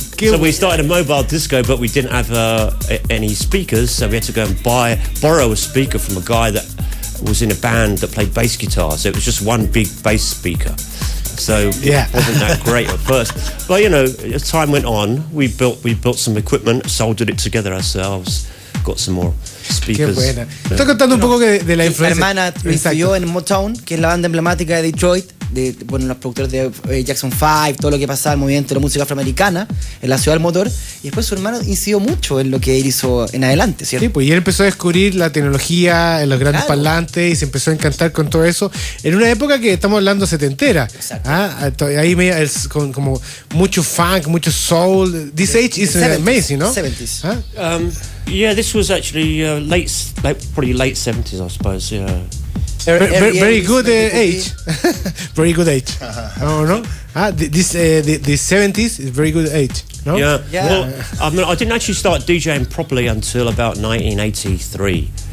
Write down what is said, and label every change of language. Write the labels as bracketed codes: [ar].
[en] So we started a mobile disco, but we didn't have any speakers, so we had to go and borrow a speaker from a guy that was in a band that played bass guitar. So it was just one big bass speaker. So it wasn't that great at first. But as time went on, we built some equipment, soldered it together ourselves, got some more [es] Qué [en] speakers. [es] buena. Está contando un poco de la Mi influencia. hermana me influyó en Motown, que es la banda emblemática de Detroit, los productores de Jackson 5, todo lo que pasaba, el movimiento de la música afroamericana en la ciudad del motor. Y después su hermano incidió mucho en lo que él hizo en adelante, ¿cierto? Sí, pues y él empezó a descubrir la tecnología, los grandes parlantes, y se empezó a encantar con todo eso. En una época que estamos hablando setentera. Exacto. Ahí con como mucho funk, mucho soul. [en] This age is amazing, ¿no? 70s. Yeah, this was actually probably late 70s, I suppose. Yeah. Very good age. Very good age. Oh, no? The 70s is very good age. No? Yeah. Yeah. Well, I didn't actually start DJing properly until about 1983.